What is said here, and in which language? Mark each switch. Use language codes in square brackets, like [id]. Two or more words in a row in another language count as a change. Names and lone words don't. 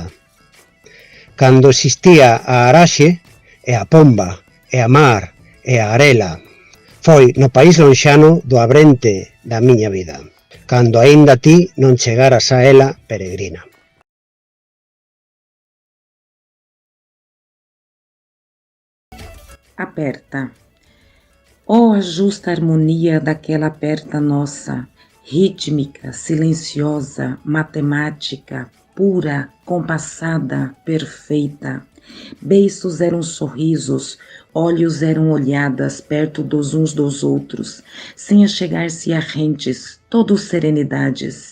[gl] Cando existía a araxe e a pomba e a mar e a arela, foi no país lonxano do abrente da miña vida, cando aínda ti non chegaras a ela peregrina. Aperta. [pt] Oh, a justa harmonia daquela aperta nossa, rítmica, silenciosa, matemática, pura, compassada, perfeita. Beiços eram sorrisos, olhos eram olhadas perto dos uns dos outros, sem achegar-se a rentes, todos serenidades.